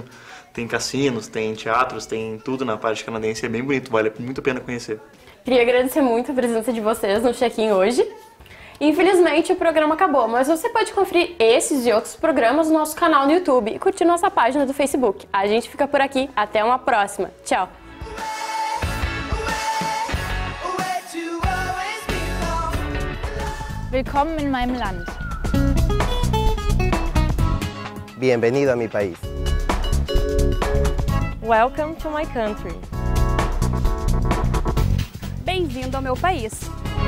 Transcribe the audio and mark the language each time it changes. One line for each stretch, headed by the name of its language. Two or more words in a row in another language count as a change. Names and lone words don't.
Portuguese: Tem cassinos, tem teatros, tem tudo na parte canadense, é bem bonito, vale muito a pena conhecer. Queria agradecer muito a presença de vocês no check-in hoje. Infelizmente o programa acabou, mas você pode conferir esses e outros programas no nosso canal no YouTube e curtir nossa página do Facebook. A gente fica por aqui, até uma próxima. Tchau!
German: Willkommen in meinem Land.
Spanish: Bienvenido a mi país.
English: Welcome to my country.
Portuguese: Bem-vindo ao meu país.